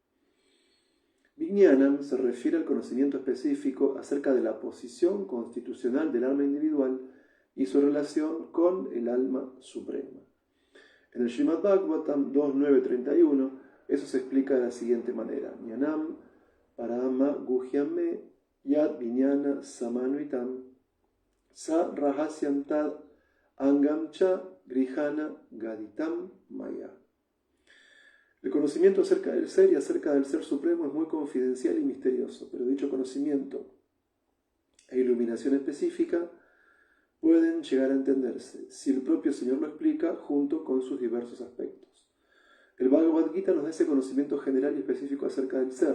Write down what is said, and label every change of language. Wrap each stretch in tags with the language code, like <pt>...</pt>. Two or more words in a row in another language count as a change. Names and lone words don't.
<es>Vijnanam se refiere al conocimiento específico acerca de la posición constitucional del alma individual y su relación con el alma suprema. En el Srimad Bhagavatam 2.9.31 eso se explica de la siguiente manera:</es> <sa>Jnanam parama guhyame yad viñana samanuitam sa rahasyam tad angam cha grihana gaditam maya.</sa> <es>El conocimiento acerca del ser y acerca del ser supremo es muy confidencial y misterioso, pero dicho conocimiento e iluminación específica pueden llegar a entenderse si el propio Señor lo explica junto con sus diversos aspectos. El Bhagavad Gita nos da ese conocimiento general y específico acerca del ser.</es>